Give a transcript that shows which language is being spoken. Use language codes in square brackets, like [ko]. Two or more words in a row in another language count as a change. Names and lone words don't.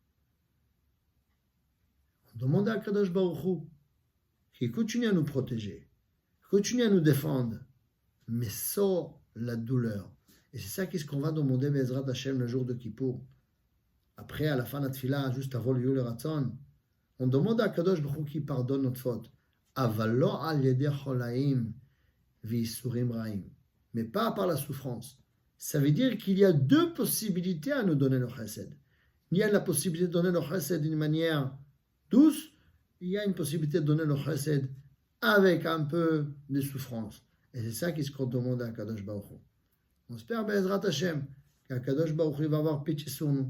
[fr] On demande à Akadosh Baruch Hu qui continue à nous protéger, continue à nous défendre, mais sans la douleur. Et c'est ça qu'est-ce qu'on va demander [he] בעזרת השם [fr] le jour de Kippour. Après, à la fin de la tefila, juste avant le [he] יהי רצון, [fr] on demande à Kadosh Baruch Hu qui pardonne notre faute. [he] אבל לא על ידי חלאים ויסורים רעים. [fr] Mais pas par la souffrance. Ça veut dire qu'il y a deux possibilités à nous donner le chesed. Il y a la possibilité de donner le chesed d'une manière douce, il y a une possibilité de donner le chesed avec un peu de souffrance. Et c'est ça qu'est-ce qu'on demande à Kadosh Baruch Hu. On espère, [he] בעזרת השם, [fr] qu'Akadosh Baruch Hu va avoir pitié sur nous.